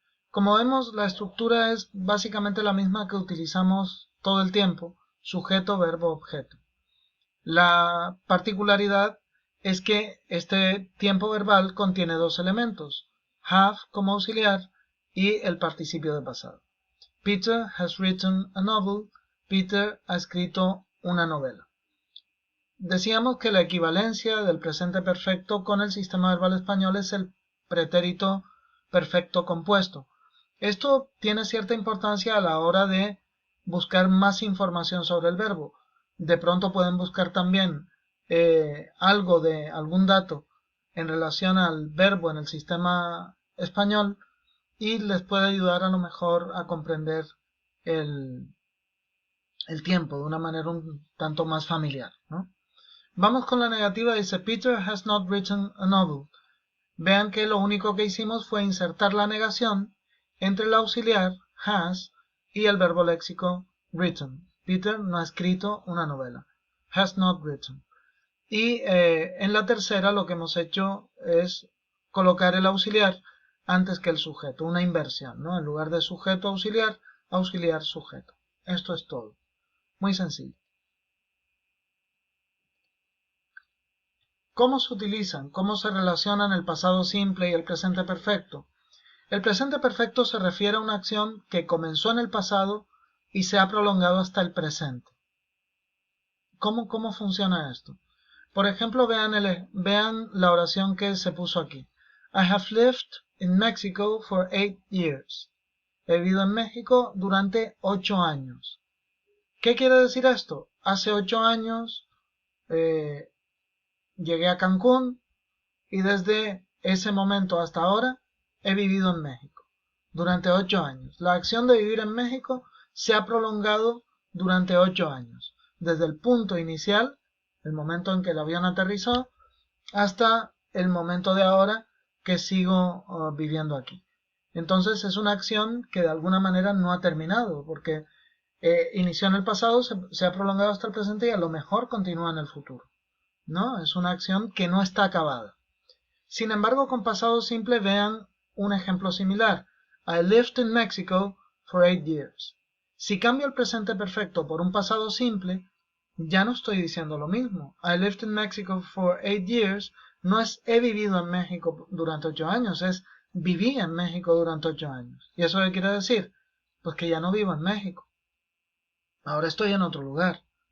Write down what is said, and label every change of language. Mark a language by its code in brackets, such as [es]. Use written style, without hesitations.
[es] Como vemos, la estructura es básicamente la misma que utilizamos todo el tiempo: sujeto, verbo, objeto. La particularidad es que este tiempo verbal contiene dos elementos: have como auxiliar y el participio de pasado. [en] Peter has written a novel. [es] Peter ha escrito una novela. Decíamos que la equivalencia del presente perfecto con el sistema verbal español es el pretérito perfecto compuesto. Esto tiene cierta importancia a la hora de buscar más información sobre el verbo. De pronto pueden buscar también algún dato en relación al verbo en el sistema español y les puede ayudar a lo mejor a comprender el, el tiempo de una manera un tanto más familiar, ¿no? Vamos con la negativa. Dice [en] Peter has not written a novel. [es] Vean que lo único que hicimos fue insertar la negación entre el auxiliar has y el verbo léxico written. Peter no ha escrito una novela. [en] Has not written. [es] Y en la tercera lo que hemos hecho es colocar el auxiliar antes que el sujeto, una inversión, ¿no? En lugar de sujeto auxiliar, auxiliar sujeto. Esto es todo. Muy sencillo. ¿Cómo se utilizan? ¿Cómo se relacionan el pasado simple y el presente perfecto? El presente perfecto se refiere a una acción que comenzó en el pasado y se ha prolongado hasta el presente. ¿Cómo funciona esto? Por ejemplo, vean la oración que se puso aquí. [en] I have lived in Mexico for 8 years. [es] He vivido en México durante 8 años. ¿Qué quiere decir esto? Hace 8 años llegué a Cancún y desde ese momento hasta ahora he vivido en México durante 8 años. La acción de vivir en México se ha prolongado durante 8 años, desde el punto inicial, el momento en que el avión aterrizó, hasta el momento de ahora que sigo viviendo aquí. Entonces es una acción que de alguna manera no ha terminado, porque inició en el pasado, se ha prolongado hasta el presente y a lo mejor continúa en el futuro, ¿no? Es una acción que no está acabada. Sin embargo, con pasado simple vean un ejemplo similar. [en] I lived in Mexico for 8 years. [es] Si cambio el presente perfecto por un pasado simple, ya no estoy diciendo lo mismo. [en] I lived in Mexico for 8 years [es] no es he vivido en México durante 8 años, es viví en México durante 8 años. ¿Y eso qué quiere decir? Pues que ya no vivo en México. Ahora estoy en otro lugar.